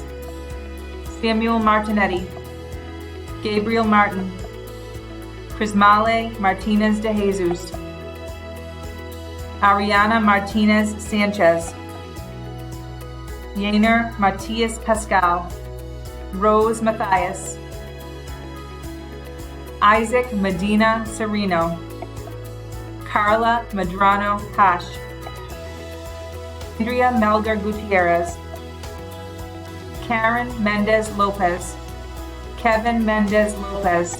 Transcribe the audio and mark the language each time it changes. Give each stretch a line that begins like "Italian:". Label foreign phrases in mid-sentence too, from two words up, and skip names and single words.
Spanish: Samuel Martinetti. Gabriel Martin. Crismale Martinez de Jesus. Ariana Martinez Sanchez. Yainer Matias Pascal. Rose Matthias. Isaac Medina Sereno. Carla Medrano Hash. Andrea Melgar Gutierrez. Karen Mendez Lopez. Kevin Mendez Lopez.